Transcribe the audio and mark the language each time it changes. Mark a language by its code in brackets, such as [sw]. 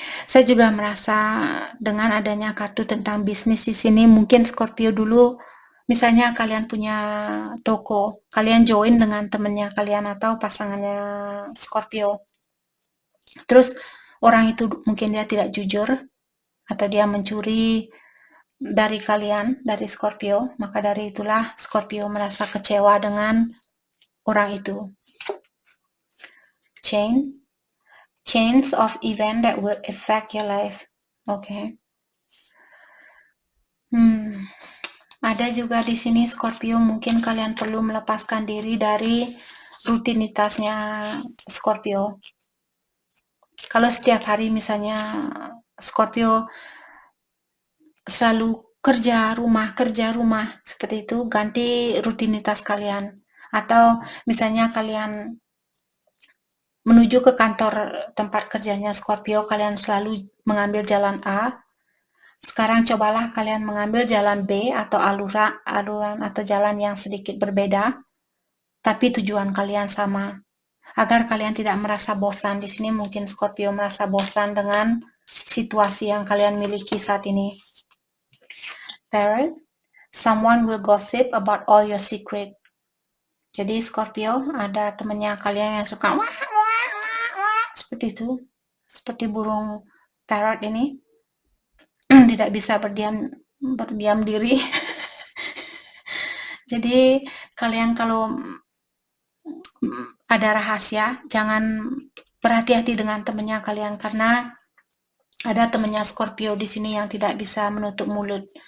[id] Saya juga merasa dengan adanya kartu tentang bisnis di sini, mungkin Scorpio dulu, misalnya kalian punya toko, kalian join dengan temennya kalian atau pasangannya Scorpio. Terus orang itu mungkin dia tidak jujur atau dia mencuri dari kalian, dari Scorpio, maka dari itulah Scorpio merasa kecewa dengan orang itu. [en] Chains of event that will affect your life. [id] Oke. Ada juga di sini Scorpio, mungkin kalian perlu melepaskan diri dari rutinitasnya Scorpio. Kalau setiap hari misalnya Scorpio selalu kerja rumah seperti itu, ganti rutinitas kalian. Atau misalnya kalian menuju ke kantor tempat kerjanya Scorpio, kalian selalu mengambil jalan A. Sekarang cobalah kalian mengambil jalan B atau aluran atau jalan yang sedikit berbeda, tapi tujuan kalian sama. Agar kalian tidak merasa bosan. Di sini mungkin Scorpio merasa bosan dengan situasi yang kalian miliki saat ini. [en] Third, someone will gossip about all your secret. [id] Jadi Scorpio, ada temennya kalian yang suka wah, seperti itu, seperti burung parrot ini, tidak bisa berdiam diri. Jadi kalian kalau ada rahasia, jangan berhati-hati dengan temennya kalian, karena ada temennya Scorpio di sini yang tidak bisa menutup mulut.